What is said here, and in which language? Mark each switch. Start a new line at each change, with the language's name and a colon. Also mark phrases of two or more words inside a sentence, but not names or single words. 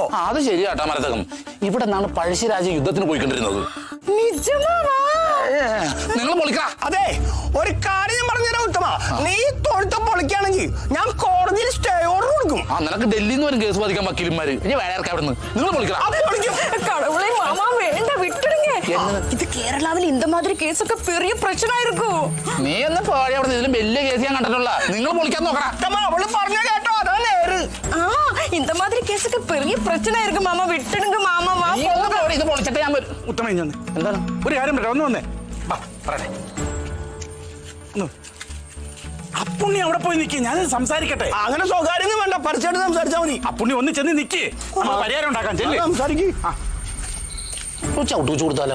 Malayalam: അത് ശരിയാട്ടാ മരതകം. ഇവിടെ നിന്നാണ് പഴശ്ശിരാജ യുദ്ധത്തിന് പോയിക്കൊണ്ടിരുന്നത്. നിങ്ങൾ പൊളിക്ക. അതെ, ഒരു കാര്യം ഞാൻ പറഞ്ഞുതരാം ഉത്തമ. നീ തൊഴുത്ത പൊളിക്കുകയാണെങ്കിൽ ഞാൻ കോടതിയിൽ
English: stay order
Malayalam: കൊടുക്കും. നിനക്ക് ഡൽഹിയിൽ നിന്ന് വരും കേസ് ബാധിക്കാൻ വക്കീലന്മാര്. ഇനി വേണേർക്ക് അവിടെ നിന്ന് നിങ്ങൾ പൊളിക്കണം.
Tamil: கடவுளே மாமா வேண்டாம் விட்டுடுங்க. இது கேரளாவில் இந்த மாதிரி கேஸൊക്കെ பெரிய பிரச்சனை இருக்கும்.
Malayalam: നീ ഒന്ന് പോയി അവിടെ. ഇതിലും വലിയ കേസ് ഞാൻ കണ്ടിട്ടുള്ള. നിങ്ങൾ പൊളിക്കാൻ നോക്കണം. അവള് പറഞ്ഞ കേട്ടോ, അതാ നേര്.
Tamil: இந்த மாதிரி கேஸൊക്കെ பெரிய பிரச்சனை இருக்கும் மாமா விட்டுடுங்க மாமா. வா
Malayalam: ഇത് പൊളിച്ചിട്ട് ഞാൻ വരും. ഉത്തമ എന്താണ് ഒരു കാര്യം പറയാം, ഒന്ന് വന്നേ. പറയണേ. അപ്പുണ്ണി അവിടെ പോയി നിൽക്കി, ഞാൻ സംസാരിക്കട്ടെ. അങ്ങനെ സ്വകാര്യം വേണ്ട, പരസ്യമായിട്ട് സംസാരിച്ചാൽ മതി. അപ്പുണ്ണി ഒന്ന് ചെന്ന് നിൽക്കി, പരിഹാരം ഉണ്ടാക്കാൻ സംസാരിക്കും. കൊടുത്താലോ?